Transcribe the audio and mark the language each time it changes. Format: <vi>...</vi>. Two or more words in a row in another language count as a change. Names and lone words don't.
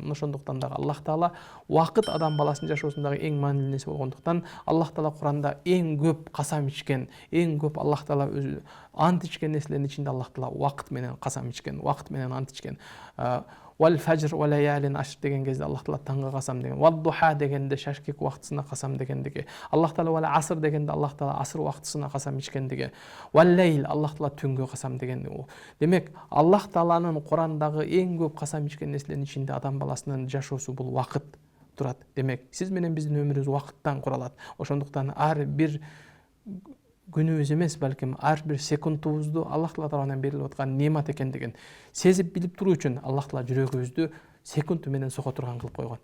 <ky>Мына ошондуктан дагы Аллах Таала убакыт адам баласынын жашоосундагы эң маанилүү нерсе болгондуктан Аллах Таала Куранда эң көп касам ичкен, эң көп Аллах Таала өзү ант ичкен нерселердин ичинде Аллах Таала убакыт менен касам ичкен, убакыт менен ант ичкен.</ky> <ar>والفجر وليال عشر</ar> <ky>деген кезде Аллах Таала таңга касам деген,</ky> <ar>والضحى</ar> <ky>дегенде шашкек убактысына касам дегендиги, Аллах Таала</ky> <ar>والعصر</ar> <ky>дегенде Аллах Таала аср убактысына касам ичкендиги,</ky> <ar>والليل</ar> <ky>Аллах Таала түнгө касам дегендиги. Демек Аллах Тааланын Курандагы эң көп касам ичкен нерселердин ичинде адам баласынын жашоосу бул убакыт турат. Демек сиз менен биздин өмүрүбүз убакыттан куралат. Ошондуктан ар бир күнүбүз эмес, балким ар бир секундубузду Аллах Таала тарабынан берилип аткан немат экендигин сезип билип туруу үчүн Аллах Таала жүрөгүбүздү секунд менен сого турган кылып койгон.</ky>